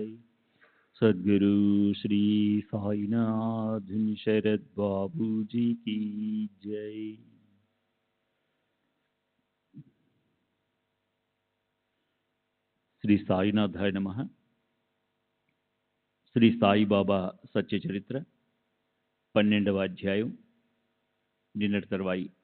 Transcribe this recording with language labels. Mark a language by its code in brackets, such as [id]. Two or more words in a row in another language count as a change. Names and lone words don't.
[hi] सद्गुरु श्री साईनाथ शरद बाबू जी की जय। [te] శ్రీ సాయినాథాయ నమః. శ్రీ సాయిబాబా సత్య చరిత్ర 12వ అధ్యాయం నిన్నటి తర్వాయి.